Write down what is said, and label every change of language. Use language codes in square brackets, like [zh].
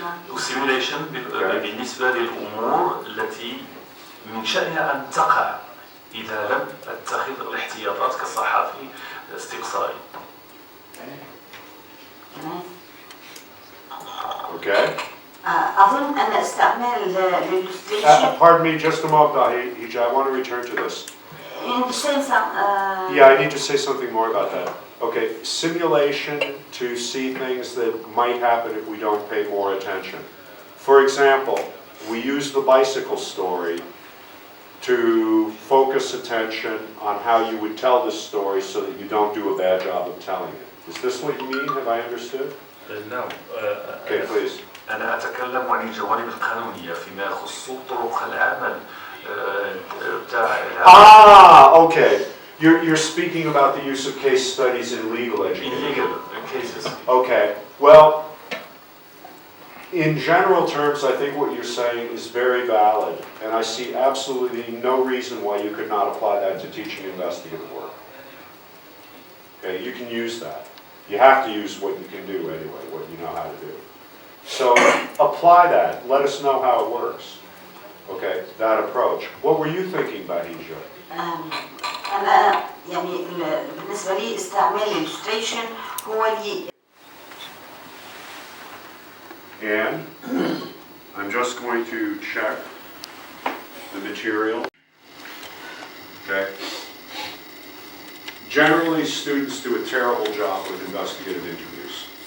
[ar] والسيميوليشن بالنسبة للأمور التي من شأنها أن تقع إذا لم أتخذ الاحتياطات كصحفي استقصائي. [en] Okay. [ar] أظن أن استعمال الillustration [en] Pardon me just a moment, Hija, I want to return to this. in the sense Yeah, I need to say something more about that. Okay, simulation to see things that might happen if we don't pay more attention. For example, we use the bicycle story to focus attention on how you would tell this story so that you don't do a bad job of telling it. Is this what you mean? Have I understood? No. Okay, please. [ar] أنا أتكلم عن الجوانب القانونية فيما يخص طرق العمل بتاع. [en] Okay. You're speaking about the use of case studies in legal education. In legal cases. Okay. Well, in general terms, I think what you're saying is very valid, and I see absolutely no reason why you could not apply that to teaching investigative work. Okay, you can use that. You have to use what you can do anyway, what you know how to do. So apply that. Let us know how it works. Okay, that approach. What were you thinking, Bahija? [ar] أنا يعني بالنسبة لي استعمال illustration هو اللي. [en] And I'm just going to check the material. Okay. Generally, students do a terrible job with investigative interviews.